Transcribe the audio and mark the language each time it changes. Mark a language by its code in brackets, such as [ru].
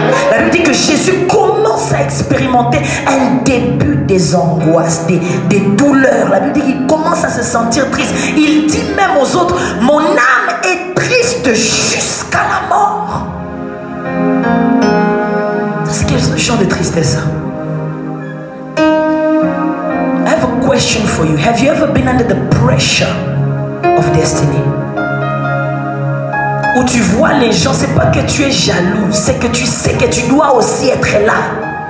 [fr] La Bible dit que Jésus commence à expérimenter un début des angoisses, des douleurs. La Bible dit qu'il commence à se sentir triste. Il dit même aux autres, mon âme est triste jusqu'à la mort. C'est quel genre de tristesse ça? [en] I have a question for you. Have you ever been under the pressure of destiny? [fr] Où tu vois les gens, c'est pas que tu es jaloux, c'est que tu sais que tu dois aussi être là.